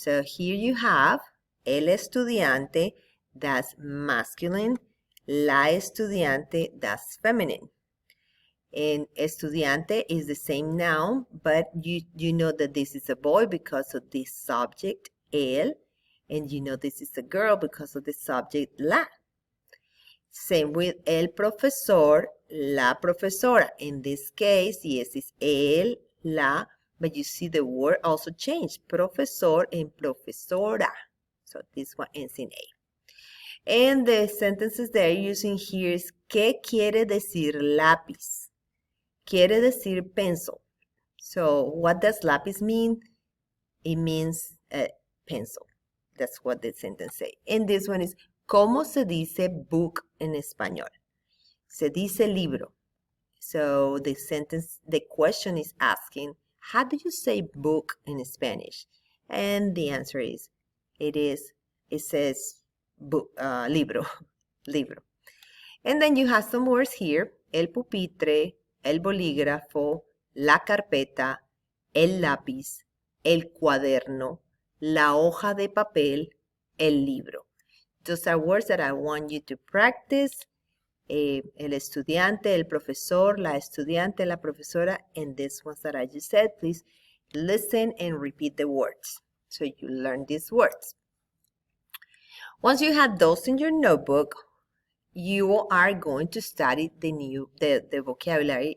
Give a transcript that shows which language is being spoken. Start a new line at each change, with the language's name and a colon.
English: So here you have el estudiante, that's masculine, la estudiante, that's feminine. And estudiante is the same noun, but you know that this is a boy because of this subject, el, and you know this is a girl because of the subject, la. Same with el profesor, la profesora. In this case, yes, it's el, la, but you see the word also changed. Profesor and profesora. So this one ends in A. And the sentences they're using here is
Spanish: ¿qué quiere decir lápiz? Quiere decir
English: pencil. So what does lápiz mean? It means pencil. That's what the sentence says. And this one is
Spanish: ¿cómo se dice book en español? Se dice libro.
English: So the question is asking, how do you say book in Spanish? And the answer is, it says book, libro, libro. And then you have some words here,
Spanish: el pupitre, el bolígrafo, la carpeta, el lápiz, el cuaderno, la hoja de papel, el libro.
English: Those are words that I want you to practice.
Spanish: El estudiante, el profesor, la estudiante, la profesora,
English: and these ones that I just said. Please listen and repeat the words so you learn these words. Once you have those in your notebook, you are going to study the vocabulary.